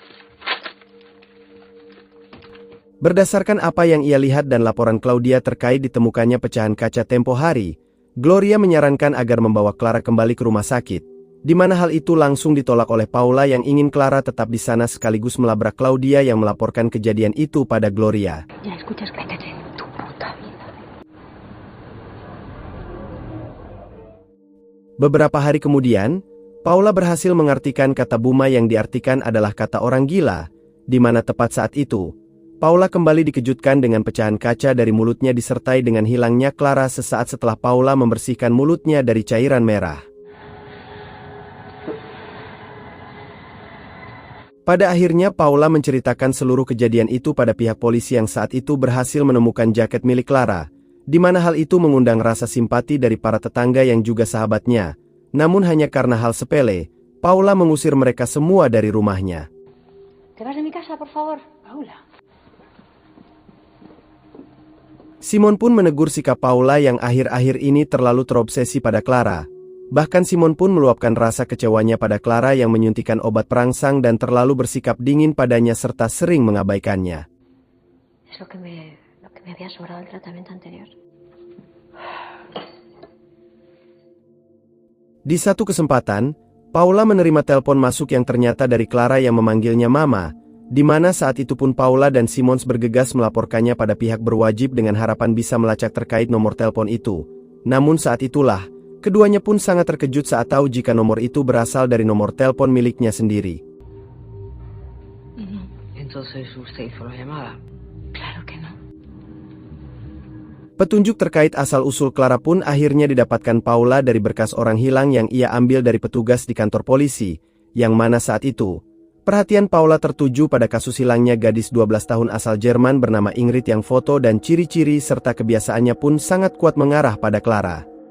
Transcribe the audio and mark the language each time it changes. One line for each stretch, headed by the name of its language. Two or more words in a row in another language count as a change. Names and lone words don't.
Indonesian: Berdasarkan apa yang ia lihat dan laporan Claudia terkait ditemukannya pecahan kaca tempo hari, Gloria menyarankan agar membawa Clara kembali ke rumah sakit, di mana hal itu langsung ditolak oleh Paula yang ingin Clara tetap di sana sekaligus melabrak Claudia yang melaporkan kejadian itu pada Gloria.
Spanish: Ya escuchas, cállate, tu puta vida.
Indonesian: Beberapa hari kemudian, Paula berhasil mengartikan kata Buma yang diartikan adalah kata orang gila, di mana tepat saat itu, Paula kembali dikejutkan dengan pecahan kaca dari mulutnya disertai dengan hilangnya Clara sesaat setelah Paula membersihkan mulutnya dari cairan merah. Pada akhirnya Paula menceritakan seluruh kejadian itu pada pihak polisi yang saat itu berhasil menemukan jaket milik Clara, di mana hal itu mengundang rasa simpati dari para tetangga yang juga sahabatnya. Namun hanya karena hal sepele, Paula mengusir mereka semua dari rumahnya.
Spanish: ¿Te vas de mi casa, por favor? Paula.
Indonesian: Simon pun menegur sikap Paula yang akhir-akhir ini terlalu terobsesi pada Clara. Bahkan Simon pun meluapkan rasa kecewanya pada Clara yang menyuntikkan obat perangsang dan terlalu bersikap dingin padanya serta sering mengabaikannya.
Spanish: Es lo que me había sobrado el tratamiento anterior.
Indonesian: Di satu kesempatan, Paula menerima telepon masuk yang ternyata dari Clara yang memanggilnya Mama, di mana saat itu pun Paula dan Simons bergegas melaporkannya pada pihak berwajib dengan harapan bisa melacak terkait nomor telepon itu. Namun saat itulah, keduanya pun sangat terkejut saat tahu jika nomor itu berasal dari nomor telepon miliknya sendiri.
Spanish: Entonces usted hizo la llamada. Claro que no.
Indonesian: Petunjuk terkait asal-usul Clara pun akhirnya didapatkan Paula dari berkas orang hilang yang ia ambil dari petugas di kantor polisi, yang mana saat itu, perhatian Paula tertuju pada kasus hilangnya gadis 12 tahun asal Jerman bernama Ingrid yang foto dan ciri-ciri serta kebiasaannya pun sangat kuat mengarah pada Clara.